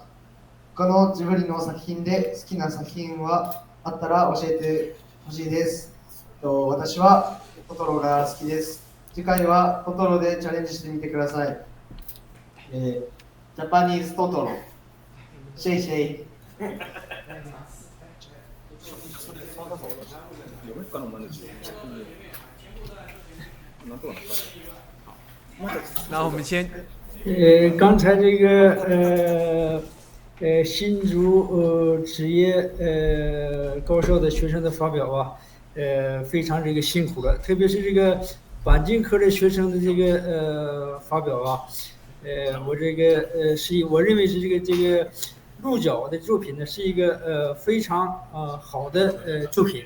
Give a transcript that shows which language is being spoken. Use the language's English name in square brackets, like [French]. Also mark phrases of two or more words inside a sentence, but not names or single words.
[Japanese] 他のジブリの作品で好きな作品はあったら教えてほしいです。私はトトロが好きです。次回はトトロでチャレンジしてみてください。ジャパニーズトトロ。 [Chinese] シェイシェイ。那我们先，刚才这个新竹职业高校的学生的发表啊，非常这个辛苦了，特别是这个钣金科的学生的这个发表啊，我这个我认为是这个鹿角的作品呢，是一个非常好的作品。